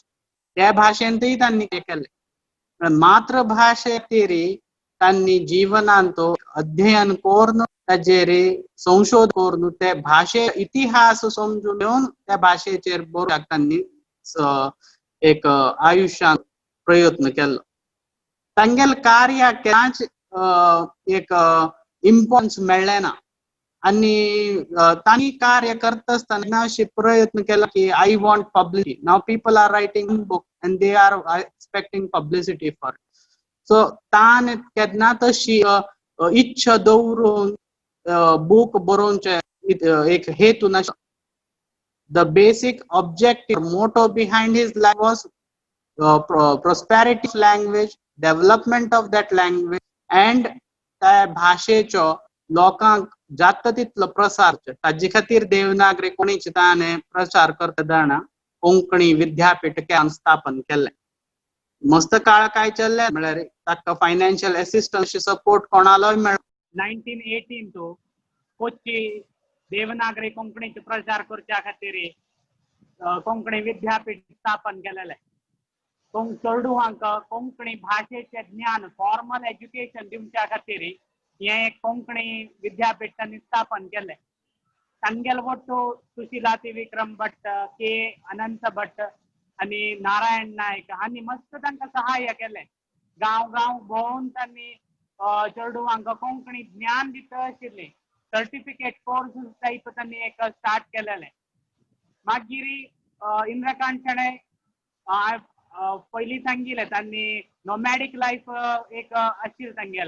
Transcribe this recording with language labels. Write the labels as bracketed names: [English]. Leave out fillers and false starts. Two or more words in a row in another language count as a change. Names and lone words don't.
[Konkani] त्या भाशेंतय तांणी हें केलें. मातृभाशे खातीर तांणी जिवनांत अध्ययन करून ताजेर संशोधन करून ते भाषे इतिहास समजून घेऊन त्या भाषेचेर बरोवपाक तांणी एक आयुष्यात प्रयत्न केलो. तांगेल कार्य केन्नाच एक इम्पॉर्टन्स मेळ्ळें ना आणि तांणी कार्य करता आसतना अशे प्रयत्न केला की [English] I want publicity. Now people are writing book and they are expecting publicity for. [Konkani] सो तान केन्ना तशी इच्छा दवरून बुक बरोवचे एक हेतू नाशिल्लो. [English] The basic objective motto behind his life was prosperity of language, development of that language, and [Konkani] त्या भाषेचो लोकांक जाता तितलो प्रसार. ताजे खातीर देवनागरी कोंकणीचो ताणें प्रचार करतना कोंकणी विद्यापीठ स्थापन केलें. मस्त काळ काय चल्ले म्हळ्यार ताका [English] financial assistance support [Konkani] कोणालोय मेळ्ळो. 1918 तो कोच्ची देवनागरी कोंकणीचो प्रचार करच्या खातीर कोंकणी विद्यापीठ स्थापन केलेलें. चेडूवांक कोंकणी भाषेचे ज्ञान [English] formal education [Konkani] दिवच्या खातीर हे एक कोंकणी विद्यापीठ तांणी स्थापन केलें. तांगेल वट्टू सुशीला विक्रम भट्ट, के अनंत भट्ट आणि नारायण नायक हांणी मस्त तांकां सहाय्य केलें. गांव गांव भोंवून तांणी चेडूवांक कोंकणी ज्ञान दिता आशिल्लें. [English] certificate course type [Konkani] तांणी एक स्टार्ट केलेलें. मागीर इंद्रकांत शणै पयलीं सांगिल्लें तांणी [English] nomadic life [Konkani] एक आशिल्लें तांगेलें.